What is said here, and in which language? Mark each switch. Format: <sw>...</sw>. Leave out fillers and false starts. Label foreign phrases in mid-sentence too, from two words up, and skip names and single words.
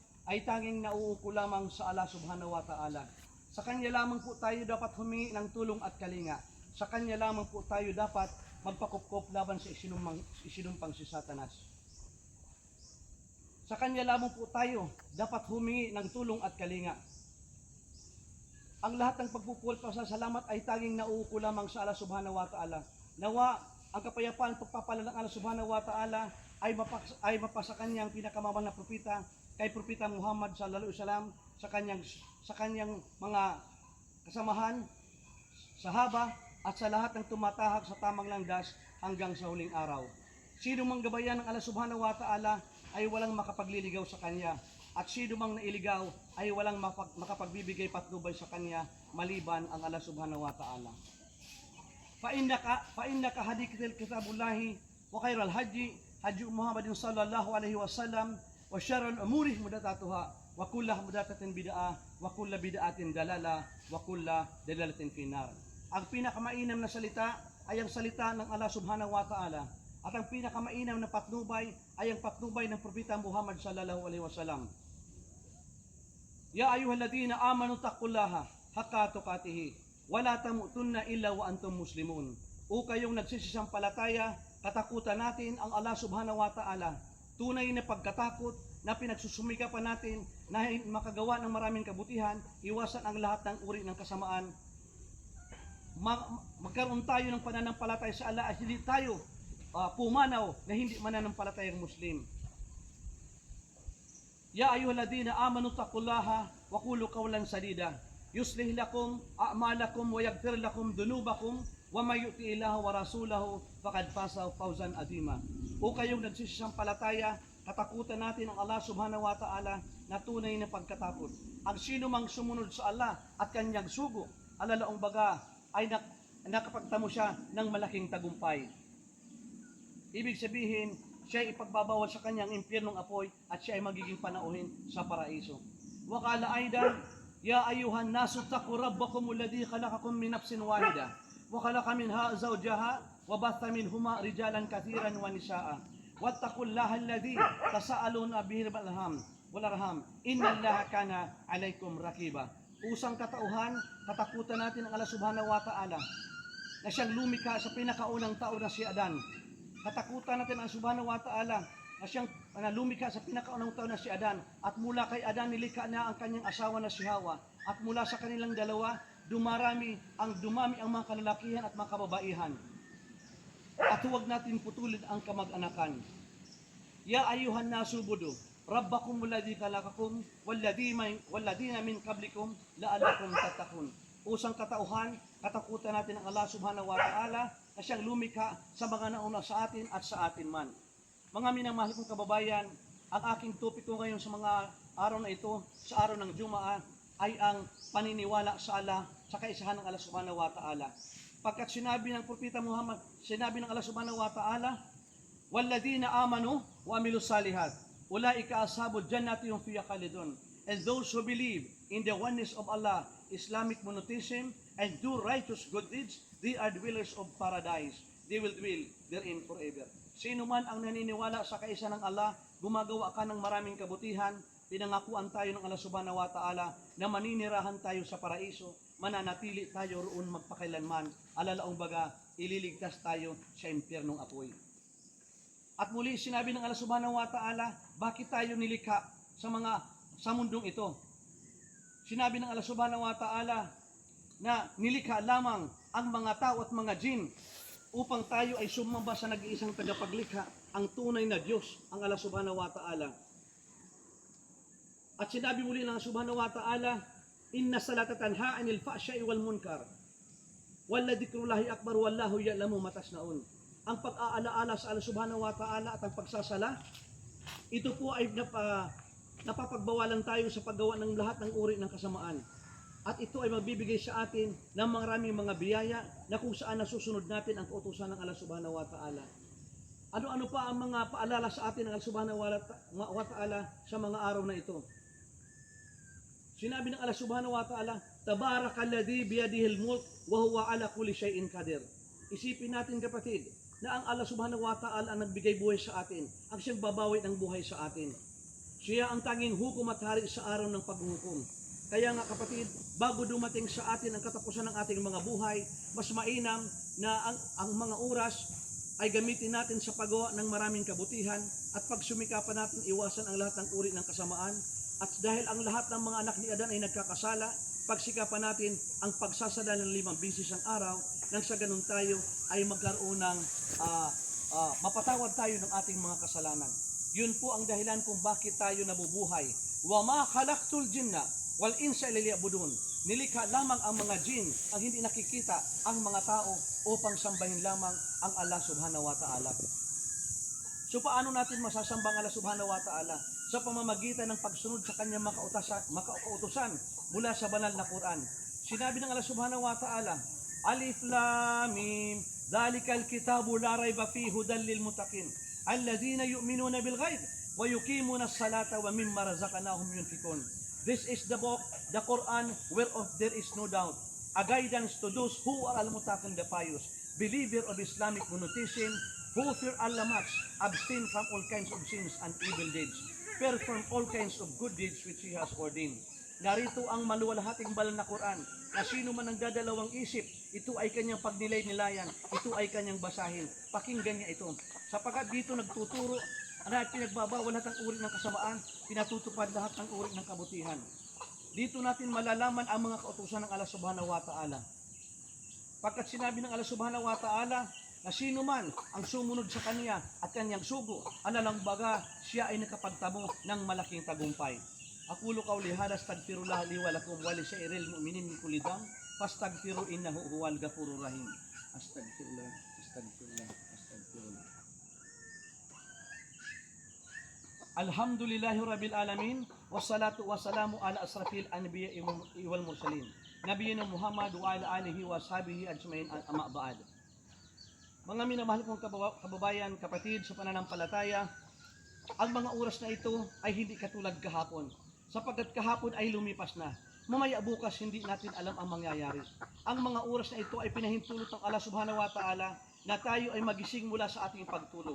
<tl>ay tanging nauuko lamang sa Allah</tl> <ar>سبحانه وتعالى.</ar> <tl>Sa Kanya lamang po tayo dapat humingi ng tulong at kalinga. Sa Kanya lamang po tayo dapat magpakupkop laban sa isinumpang si Satanas. Sa Kanya lamang po tayo dapat humingi ng tulong at kalinga. Ang lahat ng pagpupuri at pasasalamat ay tanging nauuko lamang sa Allah</tl> <ar>سبحانه وتعالى.</ar> <tl>Nawa ang kapayapaan at pagpapala ng Allah</tl> <ar>سبحانه وتعالى</ar> <tl>ay mapasa kanyang pinakamamahal na propeta, kay Propeta Muhammad</tl> <ar>صلى الله عليه وسلم,</ar> <tl>sa kanyang mga kasamahan, sahaba, at sa lahat ng tumatahak sa tamang landas hanggang sa huling araw. Sino mang gabayan ng Allah</tl> <ar>سبحانه وتعالى</ar> <tl>ay walang makapagliligaw sa kanya, at sino mang nailigaw ay walang makapagbibigay patnubay sa kanya maliban ang Allah</tl> <ar>سبحانه وتعالى. فإن خير الحديث كتاب الله وخير الهدي محمد صلى الله عليه وسلم وشر الأمور محدثاتها وكل محدثة بدعة وكل بدعة ضلالة وكل ضلالة في النار.</ar> <tl>Ang pinakamainam na salita ay ang salita ng Allah</tl> <ar>سبحانه وتعالى,</ar> <tl>at ang pinakamainam na patnubay ay ang patnubay ng Propeta Muhammad</tl> <ar>صلى الله عليه وسلم. يا أيها الذين آمنوا اتقوا الله حق تقاته ولا تموتن إلا وأنتم مسلمون.</ar> <tl>O kayong nagsisisampalataya, katakutan natin ang Allah</tl> <ar>سبحانه وتعالى.</ar> <tl>Tunay na pagkatakot na pinagsusumikapan natin na makagawa ng maraming kabutihan, iwasan ang lahat ng uri ng kasamaan. Magkaroon tayo ng pananampalataya sa Allah at hindi tayo pumanaw na hindi mananampalatayang Muslim.</tl> <ar>يا أيها الذين آمنوا اتقوا الله وقولوا قولا سديدا يصلح لكم أعمالكم ويغفر لكم ذنوبكم ومن يطع الله ورسوله فقد فاز فوزا عظيما.</ar> <tl>O kayong nagsisisampalataya, katakutan natin ang Allah</tl> <ar>سبحانه وتعالى</ar> <tl>na tunay na pagkatakot. Ang sino mang sumunod sa Allah at kanyang sugo, alalaong baga ay nakapagtamo siya ng malaking tagumpay. Ibig sabihin, siya ay ipagbabawal sa kanyang impyernong apoy at siya ay magiging panauhin sa paraiso.</tl> <ar>وقال أيضا يا أيها الناس اتقوا ربكم الذي خلقكم من نفس واحدة وخلق منها زوجها وبث منهما رجالا كثيرا ونساء. واتقوا الله الذي تساءلون به والأرحام إن الله كان عليكم رقيبا.</ar> <tl>Usang katauhan, katakutan natin ang Allah</tl> <ar>سبحانه وتعالى</ar> <tl>na siyang lumikha sa pinakaunang tao na si Adan. Katakutan natin ang</tl> <ar>سبحانه وتعالى</ar> <tl>na siyang lumikha sa pinakaunang tao na si Adan, at mula kay Adan nilikha na ang kanyang asawa na si Hawa, at mula sa kanilang dalawa dumami ang mga kalalakihan at mga kababaihan. At huwag natin putulin ang kamag-anakan.</tl> <ar>يا أيها الناس اعبدوا ربكم الذي خلقكم والذين من قبلكم لعلكم تتقون.</ar> <tl>Usang katauhan, katakutan natin ang Allah</tl> <ar>سبحانه وتعالى</ar> <tl>na siyang lumikha sa mga nauna sa atin at sa atin man. Mga minamahal kong kababayan, ang aking topiko ngayon sa mga araw na ito, sa araw ng Jumaa, ay ang paniniwala sa Allah, sa kaisahan ng Allah</tl> <ar>سبحانه وتعالى.</ar> <tl>Pagkat sinabi ng Propeta Muhammad, sinabi ng Allah</tl> <ar>سبحانه وتعالى والذين آمنوا وعملوا الصالحات أولئك أصحاب الجنة هم فيها خالدون.</ar> <en>And those who believe in the oneness of Allah, Islamic monotheism, and do righteous good deeds, they are dwellers of paradise. They will dwell therein forever.</en> <tl>Sino man ang naniniwala sa kaisa ng Allah, gumagawa ka ng maraming kabutihan, pinangakuan tayo ng Allah</tl> <ar>سبحانه وتعالى</ar> <tl>na maninirahan tayo sa paraiso, mananatili tayo roon magpakailanman, alalaong baga, ililigtas tayo sa impyernong apoy. At muli sinabi ng Allah</tl> <ar>سبحانه وتعالى,</ar> <tl>bakit tayo nilikha sa mundong ito? Sinabi ng Allah</tl> <ar>سبحانه وتعالى</ar> <tl>na nilikha lamang ang mga tao at mga jin upang tayo ay sumamba sa nag-iisang tagapaglikha, ang tunay na Diyos, ang Allah</tl> <ar>سبحانه وتعالى.</ar> <tl>At sinabi muli ng Allah</tl> <ar>سبحانه وتعالى إن الصلاة تنهى عن الفحشاء والمنكر ولذكر الله أكبر والله يعلم ما تصنعون.</ar> <tl>Ang pag-aalaala sa Allah</tl> <ar>سبحانه وتعالى</ar> <tl>at ang pagsasala, ito po ay napapagbawalan tayo sa paggawa ng lahat ng uri ng kasamaan. At ito ay magbibigay sa atin ng maraming mga biyaya na kung saan nasusunod natin ang kautusan ng Allah</tl> <ar>سبحانه وتعالى.</ar> <tl>Ano-ano pa ang mga paalala sa atin ng Allah</tl> <ar>سبحانه وتعالى</ar> <tl>sa mga araw na ito? Sinabi ng Allah</tl> <ar>سبحانه وتعالى تبارك الذي بيده الملك وهو على كل شيء قدير.</ar> <tl>Isipin natin kapatid, na ang Allah</tl> <ar>سبحانه وتعالى</ar> <tl>ang nagbigay buhay sa atin, ang siyang babawi ng buhay sa atin. Siya ang tanging hukom at hari sa araw ng paghukom. Kaya nga kapatid, bago dumating sa atin ang katapusan ng ating mga buhay, mas mainam na ang mga oras ay gamitin natin sa paggawa ng maraming kabutihan at pagsumikapan natin iwasan ang lahat ng uri ng kasamaan. At dahil ang lahat ng mga anak ni Adan ay nagkakasala, pagsikapan natin ang pagsasala ng 5 beses ang araw nang sa ganun tayo ay magkaroon ng mapatawad tayo ng ating mga kasalanan. Yun po ang dahilan kung bakit tayo nabubuhay.</tl> <ar>وما خلقت الجن والإنس إلا ليعبدون.</ar> <tl>Nilikha lamang ang mga jin, ang hindi nakikita, ang mga tao upang sambahin lamang ang Allah</tl> <ar>سبحانه وتعالى.</ar> <tl>So paano natin masasamba ang Allah</tl> <ar>سبحانه وتعالى?</ar> <tl>Sa pamamagitan ng pagsunod sa kanyang makautusan mula sa banal na Quran. Sinabi ng Allah</tl> <ar>سبحانه وتعالى الم ذلك الكتاب لا ريب فيه هدى للمتقين الذين يؤمنون بالغيب ويقيمون الصلاة ومما رزقناهم ينفقون.</ar> <en>This is the book, the Quran, whereof there is no doubt, a guidance to those who are al-muttaqin, the pious, believer of Islamic monotheism, who fear Allah much, abstain from all kinds of sins and evil deeds, perform all kinds of good deeds which He has ordained.</en> <tl>Narito ang maluwalhating banal na Quran, na sino man ang dadalawang isip, ito ay kanyang pagnilay-nilayan, ito ay kanyang basahin. Pakinggan niya ito. Sapagkat dito nagtuturo, at pinagbabawal lahat ng uri ng kasamaan, pinatutupad lahat ng uri ng kabutihan. Dito natin malalaman ang mga kautusan ng Allah</tl> <ar>سبحانه وتعالى.</ar> <tl>Pagkat sinabi ng Allah</tl> <ar>سبحانه وتعالى,</ar> <tl>na sino man ang sumunod sa kanya at kanyang sugo, alalang baga, siya ay nakapagtamo ng malaking tagumpay.</tl> <ar>أقول قولي هذا أستغفر الله لي ولكم ولسائر المؤمنين من كل ذنب فاستغفروه إنه هو الغفور الرحيم. أستغفر الله أستغفر الله أستغفر الله. الحمد لله رب العالمين والصلاة والسلام على أشرف الأنبياء والمرسلين نبينا محمد وعلى آله وصحبه أجمعين أما بعد.</ar> <tl>Mga minamahal kong kababayan, kapatid sa pananampalataya, ang mga oras na ito ay hindi katulad kahapon, sapagkat kahapon ay lumipas na. Mamaya bukas hindi natin alam ang mangyayari. Ang mga oras na ito ay pinahintulot ng Allah</tl> <ar>سبحانه وتعالى</ar> <tl>na tayo ay magising mula sa ating pagtulog.</tl>